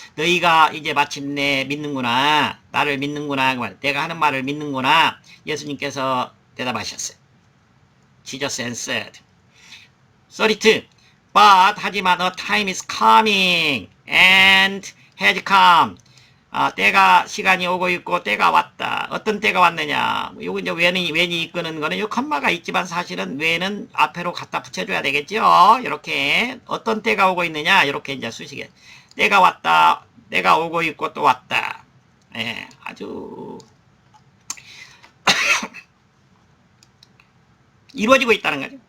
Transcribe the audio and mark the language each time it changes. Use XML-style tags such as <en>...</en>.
<ko>너희가 이제 마침내 믿는구나, 나를 믿는구나, 내가 하는 말을 믿는구나, 예수님께서 대답하셨어요.</ko> <en>Jesus answered. 32. But</en> <ko>하지만</ko> <en>a time is coming and has come.</en> <ko>시간이 오고 있고 때가 왔다. 어떤 때가 왔느냐? 요거 이제 웬이 이끄는 거는 요 컴마가 있지만 사실은 웬은 앞에로 갖다 붙여줘야 되겠죠. 이렇게 어떤 때가 오고 있느냐? 이렇게 이제 수식에 때가 왔다. 때가 오고 있고 또 왔다. 아주 이루어지고 있다는 거죠.</ko>